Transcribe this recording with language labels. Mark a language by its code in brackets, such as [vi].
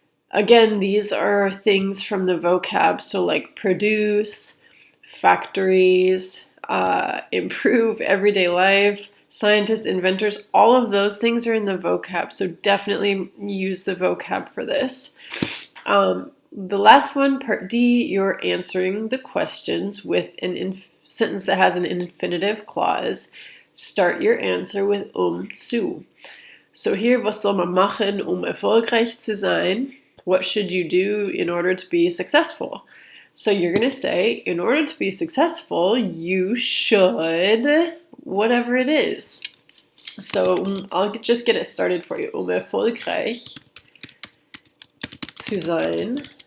[en] Again, these are things from the vocab, so like produce, factories, improve everyday life, scientists, inventors, all of those things are in the vocab, so definitely use the vocab for this. The last one, part D, you're answering the questions with a sentence that has an infinitive clause. Start your answer with zu. So here, [de] was soll man machen, erfolgreich zu sein? [en] What should you do in order to be successful? So you're going to say, in order to be successful, you should, whatever it is. So I'll just get it started for you. [de] Erfolgreich zu sein.